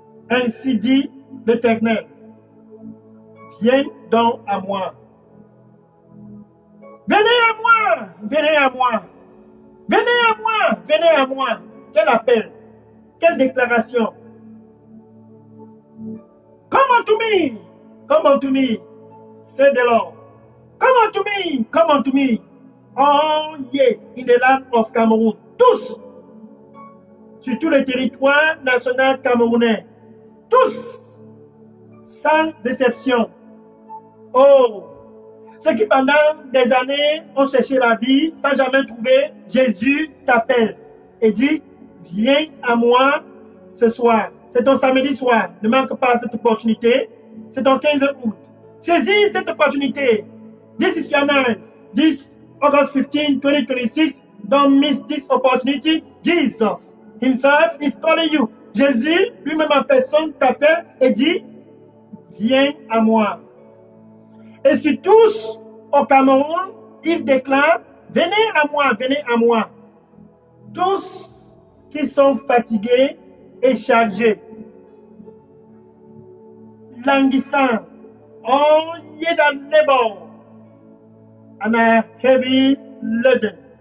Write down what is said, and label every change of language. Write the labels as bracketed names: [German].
[French] Ainsi dit l'Éternel. Viens donc à moi. Venez à moi, venez à moi. Venez à moi, venez à moi. Quel appel, quelle déclaration. [English] Come unto me, come unto me, said the Lord. Come unto me, come unto me. All ye in the land of Cameroon, [French] tous, sur tout le territoire national camerounais, tous, sans exception. Oh, ceux qui pendant des années ont cherché la vie sans jamais trouver, Jésus t'appelle et dit, viens à moi ce soir. C'est ton samedi soir, ne manque pas cette opportunité. C'est ton 15 août. Saisis cette opportunité. [English] This is your night. This August 15, 2026. Don't miss this opportunity. Jesus himself is calling you. [French] Jésus, lui-même en personne, t'appelle et dit, viens à moi. Et sur tous au Cameroun, il déclare, venez à moi, venez à moi. Tous qui sont fatigués et chargés, languissants, [English] all ye that labor and are heavy laden.